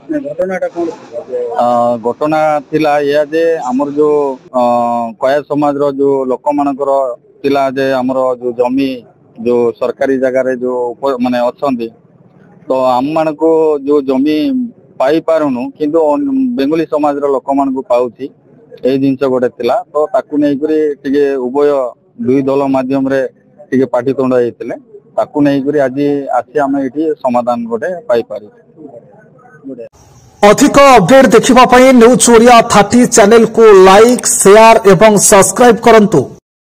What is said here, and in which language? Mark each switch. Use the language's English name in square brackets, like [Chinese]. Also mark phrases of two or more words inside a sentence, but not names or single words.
[Odia] ଘଟଣା ଥିଲା ଏହା ଯେ ଆମର ଯୋଉ କୟା ସମାଜର ଯୋଉ ଲୋକମାନଙ୍କର ଥିଲା ଯେ ଆମର ଯୋଉ ଜମି ଯୋଉ ସରକାରୀ ଜାଗାରେ ଯୋଉ ମାନେ ଅଛନ୍ତି ତ ଆମମାନଙ୍କୁ ଯୋଉ ଜମି ପାଇପାରୁନୁ କିନ୍ତୁ ବେଙ୍ଗଲି ସମାଜର ଲୋକମାନଙ୍କୁ ପାଉଛି, ଏଇ ଜିନିଷ ଗୋଟେ ଥିଲା। ତ ତାକୁ ନେଇକରି ଟିକେ ଉଭୟ ଦୁଇ ଦଳ ମାଧ୍ୟମରେ ଟିକେ ପାଟିତୁଣ୍ଡ ହେଇଥିଲେ, ତାକୁ ନେଇକରି ଆଜି ଆସି ଆମେ ଏଠି ସମାଧାନ ଗୋଟେ ପାଇପାରିବୁ। ଅଧିକ ଅପଡେଟ ଦେଖିବା ପାଇଁ ନ୍ୟୁଜ ଓଡ଼ିଆ 30 ଚ୍ୟାନେଲ କୁ [English] like share [Odia] ଏବଂ ସବସ୍କ୍ରାଇବ କରନ୍ତୁ।